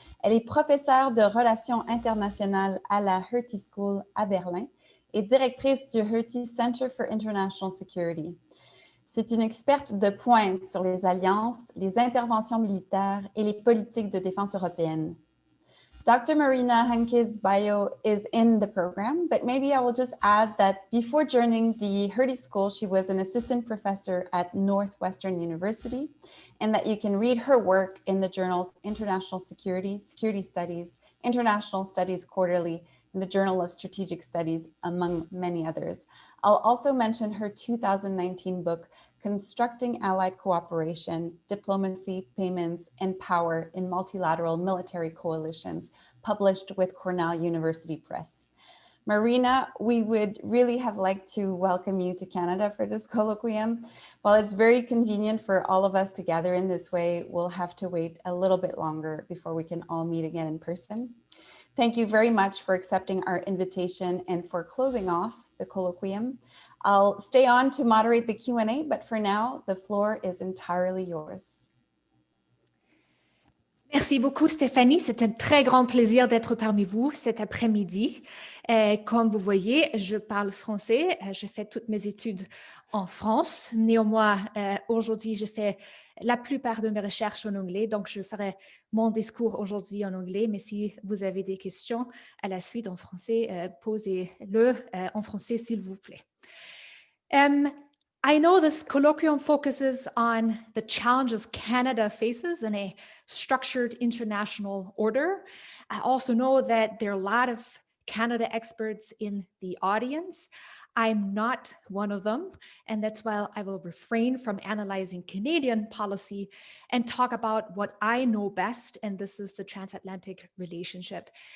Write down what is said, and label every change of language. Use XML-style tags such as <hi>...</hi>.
<fr>Elle est professeure de relations internationales à la Hertie School à Berlin et directrice du Hertie Center for International Security. C'est une experte de pointe sur les alliances, les interventions militaires et les politiques de défense européennes.</fr> <en>Dr. Marina Henke's bio is in the program, but maybe I will just add that before joining the Hertie School, she was an assistant professor at Northwestern University, and that you can read her work in the journals International Security, Security Studies, International Studies Quarterly, and the Journal of Strategic Studies, among many others. I'll also mention her 2019 book, Constructing Allied Cooperation, Diplomacy, Payments, and Power in Multilateral Military Coalitions, published with Cornell University Press. Marina, we would really have liked to welcome you to Canada for this colloquium. While it's very convenient for all of us to gather in this way, we'll have to wait a little bit longer before we can all meet again in person. Thank you very much for accepting our invitation and for closing off the colloquium. I'll stay on to moderate the Q&A, but for now, the floor is entirely yours.</en> <fr>Merci beaucoup, Stéphanie. C'est un très grand plaisir d'être parmi vous cet après-midi. Comme vous voyez, je parle français. Je fais toutes mes études en France. Néanmoins, aujourd'hui, je fais la plupart de mes recherches en anglais, donc je ferai mon discours aujourd'hui en anglais. Mais si vous avez des questions à la suite en français, posez-le en français, s'il vous plaît.</fr> <en>I know this colloquium focuses on the challenges Canada faces in a structured international order. I also know that there are a lot of Canada experts in the audience. I'm not one of them, and that's why I will refrain from analyzing Canadian policy and talk about what I know best, and this is the transatlantic relationship.</en>